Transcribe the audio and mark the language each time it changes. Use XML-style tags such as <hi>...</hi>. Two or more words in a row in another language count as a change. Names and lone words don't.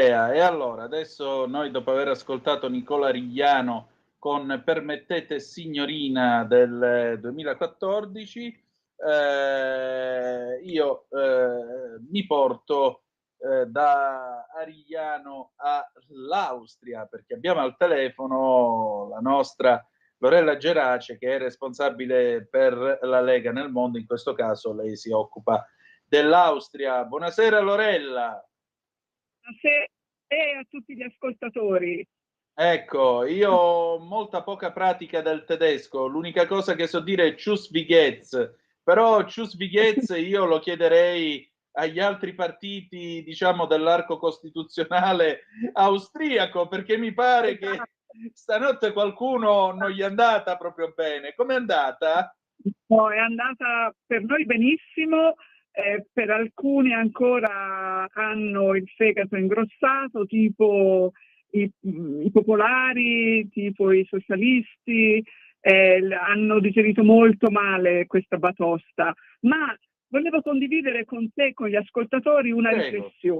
<it>E allora, adesso noi dopo aver ascoltato Nicola Rigliano con Permettete signorina del 2014, io mi porto da Arigliano all'Austria, perché abbiamo al telefono la nostra Lorella Gerace, che è responsabile per la Lega nel mondo. In questo caso lei si occupa dell'Austria. Buonasera Lorella. Buonasera e a tutti gli ascoltatori. Ecco, io ho molta poca pratica del tedesco, l'unica cosa che so dire è</it> <de>Tschüss wie geht's,</de> <it>però</it> <de>Tschüss wie geht's</de> <it>io lo chiederei agli altri partiti, diciamo, dell'arco costituzionale austriaco, perché mi pare che stanotte qualcuno non gli è andata proprio bene. Com'è andata? No, è andata per noi benissimo, per alcuni ancora hanno il fegato ingrossato, tipo i popolari, tipo i socialisti, hanno digerito molto male questa batosta, ma volevo condividere con te, con gli ascoltatori, una riflessione.</it>